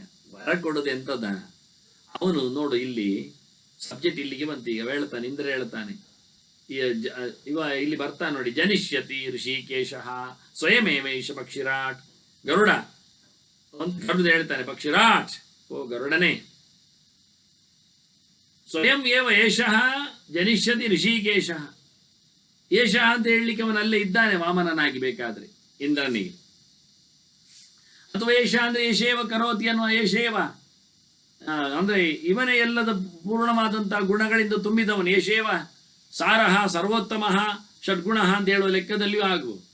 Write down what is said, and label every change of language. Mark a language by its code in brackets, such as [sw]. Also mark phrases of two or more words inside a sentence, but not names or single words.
[kn] ವರ ಕೊಡುದು ಎಂತದ? ಅವನು ನೋಡು, ಇಲ್ಲಿ ಸಬ್ಜೆಕ್ಟ್ ಇಲ್ಲಿಗೆ ಬಂತು. ಈಗ ಹೇಳ್ತಾನೆ, ಇಂದ್ರ ಹೇಳ್ತಾನೆ, ಇವ ಇಲ್ಲಿ ಬರ್ತಾನೆ ನೋಡಿ, [sa] ಜನಿಷ್ಯತಿ ಋಷಿಕೇಶ ಸ್ವಯಮೇವೈಷ ಪಕ್ಷಿರಾಟ್. [kn] ಗರುಡ ಒಂದು ಕರೆದು ಹೇಳ್ತಾನೆ, ಪಕ್ಷಿರಾಟ್, ಓ ಗರುಡನೇ, [sa] ಸ್ವಯಂ ಏವ ಏಷಃ ಜನಿಷ್ಯತಿ ಋಷಿಕೇಶ. [kn] ಏಷ ಅಂತ ಹೇಳಲಿಕ್ಕೆ ಅವನಲ್ಲೇ ಇದ್ದಾನೆ ವಾಮನನಾಗಿ ಬೇಕಾದ್ರೆ ಇಂದ್ರನಿಗೆ. ಅಥವಾ ಏಷ ಅಂದ್ರೆ [sa] ಏಷೇವ ಕರೋತಿ [kn] ಅನ್ನುವ ಏಷೇವ ಅಂದ್ರೆ ಇವನೇ ಎಲ್ಲದ ಪೂರ್ಣವಾದಂತಹ ಗುಣಗಳಿಂದ ತುಂಬಿದವನು. [sa] ಏಷೇವ ಸಾರಹ ಸರ್ವೋತ್ತಮ ಷಡ್ಗುಣ [kn] ಅಂತ ಹೇಳುವ ಲೆಕ್ಕದಲ್ಲಿಯೂ ಆಗು.